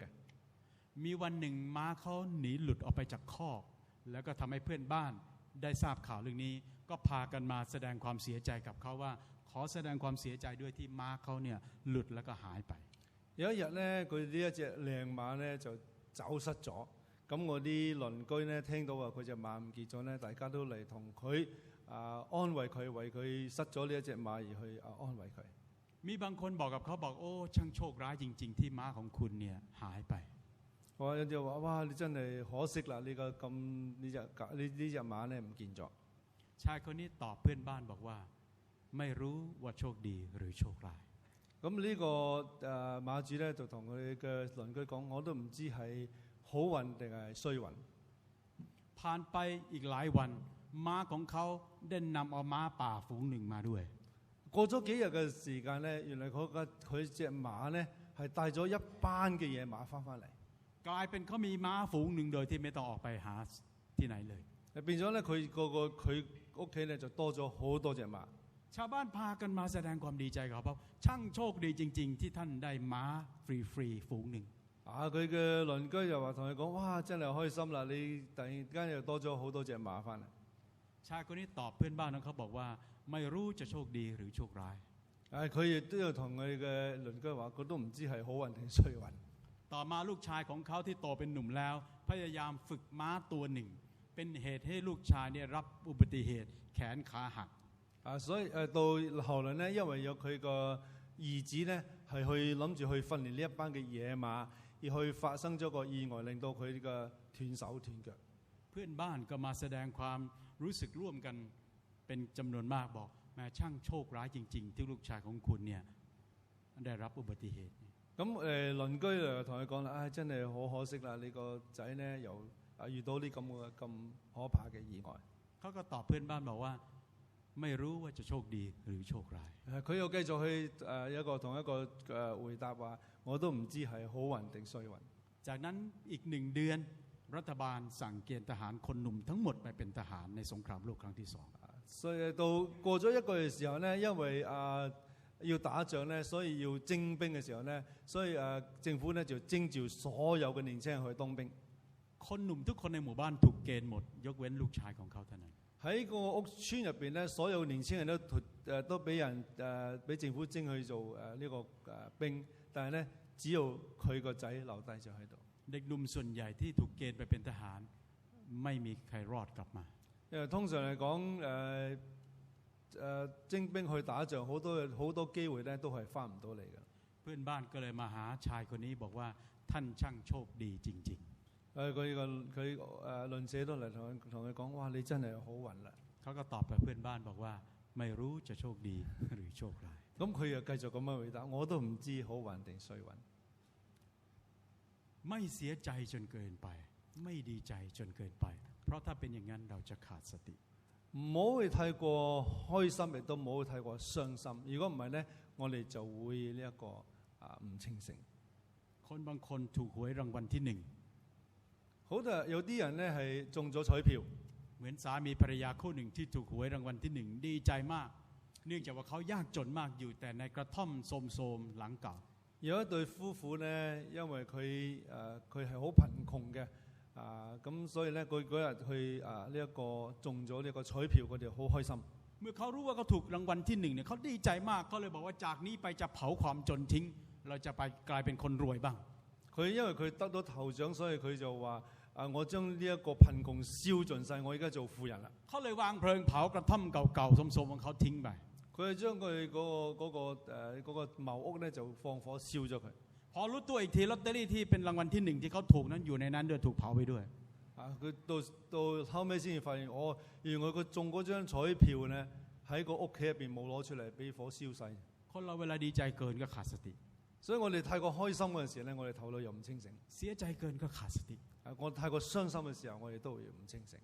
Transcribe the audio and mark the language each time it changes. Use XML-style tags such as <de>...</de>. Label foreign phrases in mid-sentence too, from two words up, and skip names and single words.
<th>มีวันหนึ่งม้าเขาหนีหลุดออกไปจากคอกแล้วก็ทำให้เพื่อนบ้านได้ทราบข่าวเรื่องนี้ก็พากันมาแสดงความเสียใจกับเขาว่าขอแสดงความเสียใจด้วยที่ม้าเขาเนี่ยหลุดแล้วก็หายไป</th> <yue>有一日咧，佢呢一隻靚馬咧就走失咗。咁我啲鄰居咧聽到話佢隻馬唔見咗咧，大家都嚟同佢安慰佢，為佢失咗呢一隻馬而去安慰佢。</yue> <th>มีบางคนบอกกับเขาบอกโอ้ช่างโชคร้ายจริงๆที่ม้าของคุณเนี่ยหายไป</th> <yue>有啲話：哇！你真係可惜啦！呢隻馬咧唔見咗。</yue> <th>ชายคนนี้ตอบเพื่อนบ้านบอกว่าไม่รู้ว่าโชคดีหรือโชคร้าย</th> <yue>咁呢個馬主咧就同佢嘅鄰居講：我都唔知係好運定係衰運。</yue> <th>ผ่านไปอีกหลายวันม้าของเขาได้นำเอาม้าป่าฝูงหนึ่งมาด้วย</th> <yue>過咗幾日嘅時間咧，原來佢隻馬咧係帶咗一班嘅野馬翻嚟。</yue> <th>กลายเป็นเขามีม้าฝูงหนึ่งโดยที่ไม่ต้องออกไปหาที่ไหนเลย</th> <yue>變咗咧佢屋企咧就多咗好多隻馬。</yue> <th>ชาวบ้านพากันมาแสดงความดีใจกับเขาช่างโชคดีจริงๆที่ท่านได้ม้าฟรีๆฝูงหนึ่ง</th> <yue>佢嘅鄰居就話同佢講：哇，真係開心啦！你突然間又多咗好多隻馬翻嚟。</yue> <th>ชายคนนี้ตอบเพื่อนบ้านของเขาบอกว่าไม่รู้จะโชคดีหรือโชคร้าย</th> <yue>佢亦都要同佢嘅鄰居話，佢都唔知係好運定衰運。</yue> <th>ต่อมาลูกชายของเขาที่โตเป็นหนุ่มแล้ว พยายามฝึกม้าตัวหนึ่ง เป็นเหตุให้ลูกชายเนี่ยรับอุบัติเหตุแขนขาหัก</th> <yue>所以到後來咧，因為有佢個兒子咧係去諗住去訓練呢一班嘅野馬，而去發生咗個意外，令到佢嘅斷手斷腳。</yue> <th>เพื่อนบ้านก็มาแสดงความรู้สึกร่วมกันเป็นจำนวนมากบอกแม่ช่างโชคร้ายจริงๆที่ลูกชายของคุณเนี่ยได้รับอุบัติเหตุ</th> <yue>咁鄰居就同佢講啦：真係好可惜啦！你個仔咧又遇到啲咁可怕嘅意外。</yue> <th>เขาก็ตอบเพื่อนบ้านบอกว่าไม่รู้ว่าจะโชคดีหรือโชคร้าย</th> <yue>佢又繼續去同一個回答話：我都唔知係好運定衰運。</yue> <th>จากนั้นอีก1 เดือนรัฐบาลสั่งเกณฑ์ทหารคนหนุ่มทั้งหมดไปเป็นทหารในสงครามโลกครั้งที่ 2。</th> <yue>所以到過咗1個月時候咧，因為要打仗咧，所以要徵兵嘅時候咧，所以政府咧就徵召所有嘅年青人去當兵。</yue> <th>คนหนุ่มทุกคนในหมู่บ้านถูกเกณฑ์หมดยกเว้นลูกชายของเขาเท่านั้น</th> <yue>喺個屋村入邊咧，所有年青人都俾政府徵去做呢個兵，但係咧只有佢個仔留低咗喺度。</yue> <th>เด็กหนุ่มส่วนใหญ่ที่ถูกเกณฑ์ไปเป็นทหารไม่มีใครรอดกลับมา</th> <yue>因為通常嚟講徵兵去打仗，好多機會咧都係翻唔到嚟嘅。</yue> <th>เพื่อนบ้านก็เลยมาหาชายคนนี้บอกว่าท่านช่างโชคดีจริง</th> <yue>佢鄰舍都嚟同佢講：哇！你真係好運啦！</yue> <th>ๆเขาก็ตอบกับเพื่อนบ้านบอกว่าไม่รู้จะโชคดีหรือโชคร้าย</th> <yue>咁佢又繼續咁樣回答：我都唔知好運定衰運。</yue> <th>ไม่เสียใจจนเกินไปไม่ดีใจจนเกินไป เพราะถ้าเป็นอย่างนั้นเราจะขาดสติ</th> <yue>唔好去太過開心，亦都唔好去太過傷心。如果唔係咧，我哋就會呢一個唔清醒。</yue> <th>คนบางคนถูกหวยรางวัลที่1</th> <yue>好多有啲人咧係中咗彩票，</yue> <th>เหมือนสามีภรรยาคู่หนึ่งที่ถูกหวยรางวัลที่1ดีใจมาก เนื่องจากว่าเขายากจนมากอยู่แต่ในกระท่อมโทรมๆหลังเก่า</th> <yue>有一對夫婦咧，因為佢係好貧窮嘅，咁所以咧佢嗰日去呢一個中咗呢個彩票，佢哋好開心。</yue> <th>เมื่อเขารู้ว่าเขาถูกรางวัลที่1เนี่ยเขาดีใจมากเขาเลยบอกว่าจากนี้ไปจะเผาความจนทิ้งเราจะไปกลายเป็นคนรวยบ้าง</th> <yue>佢因為佢得到頭獎，所以佢就話：我將呢一個貧窮燒盡晒，我而家做富人啦。</yue> <th>เขาเลยวางเพลิงเผากระท่อมเก่าๆโทรมๆของเขาทิ้งไป</th> <yue>佢係將佢嗰個茅屋咧就放火燒咗佢。</yue> <th>พอรู้ตัวอีกทีลอตเตอรี่ที่เป็นรางวัลที่1ที่เขาถูกนั้นอยู่ในนั้นด้วยถูกเผาไปด้วย</th> <yue>佢到後尾先至發現，原來佢中嗰張彩票咧喺個屋企入邊冇攞出嚟，俾火燒晒。</yue> <th>คนเราเวลาดีใจเกินก็ขาดสติ</th> <yue>所以我哋太過開心嗰陣時咧，我哋頭腦又唔清醒；</yue> <th>เสียใจเกินก็ขาดสติ</th> <yue>我太過傷心嘅時候，我哋都會唔清醒。</yue>